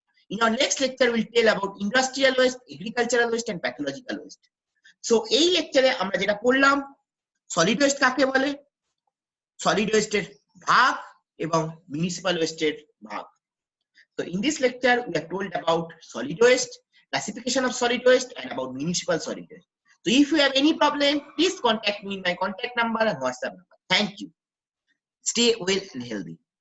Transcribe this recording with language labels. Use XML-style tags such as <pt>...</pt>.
<en>In our next lecture, we'll tell about industrial waste, agricultural waste, and pathological waste.</en> <bn>So, এই lecture আমরা যেটা পড়লাম solid waste কাকে বলে, solid waste এর ভাগ এবং municipal waste এর ভাগ.</bn> <en>So, in this lecture, we are told about solid waste, classification of solid waste, and about municipal solid waste. So, if you have any problem, please contact me in my contact number and WhatsApp number. Thank you. Stay well and healthy.</en>